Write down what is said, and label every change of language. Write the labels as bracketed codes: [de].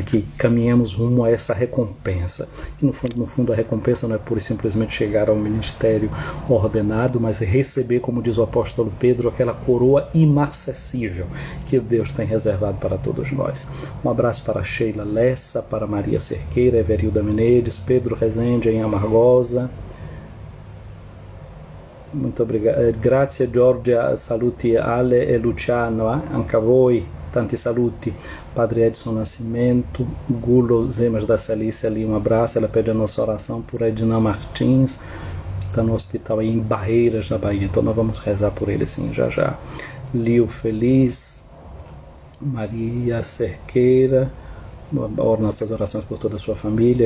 [pt] Que caminhemos rumo a essa recompensa. E no fundo a recompensa não é pura e simplesmente chegar ao ministério ordenado, mas receber, como diz o apóstolo Pedro, aquela coroa imarcessível que Deus tem reservado para todos nós. Um abraço para Sheila Lessa, para Maria Cerqueira, Everilda Menezes, Pedro Rezende em Amargosa. Muito obrigado. [it] Grazie Giorgia, saluti Ale e Luciano, anche a voi, tanti saluti. [pt] Padre Edson Nascimento, Gulo Zemas da Celícia ali, um abraço. Ela pede a nossa oração por Edna Martins, está no hospital aí em Barreiras, na Bahia, então nós vamos rezar por ele sim, já já. Lio Feliz, Maria Cerqueira, nossas orações por toda a sua família.